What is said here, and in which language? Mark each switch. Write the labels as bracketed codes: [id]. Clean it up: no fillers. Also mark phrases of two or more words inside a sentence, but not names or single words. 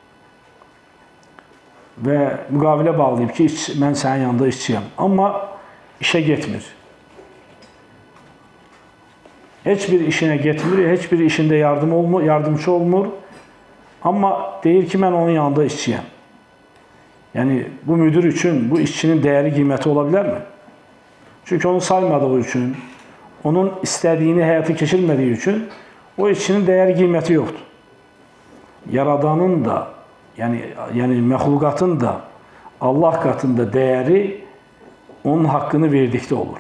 [az] Və müqavilə bağlayıb ki, mən sənin yanında işçiyəm. Amma işə getmir. Heç bir işinə getmir, heç bir işində yardımcı olmur. Amma deyir ki, mən onun yanında işçiyəm. [tr] Yani bu müdür için bu işçinin değeri kıymeti olabilir mi? Çünkü onu saymadığı için, onun istediğini hayata geçirmediği için o işçinin değeri kıymeti yoktur. Yaradanın da yani mehlukatın da Allah katında değeri onun hakkını verdikte olur.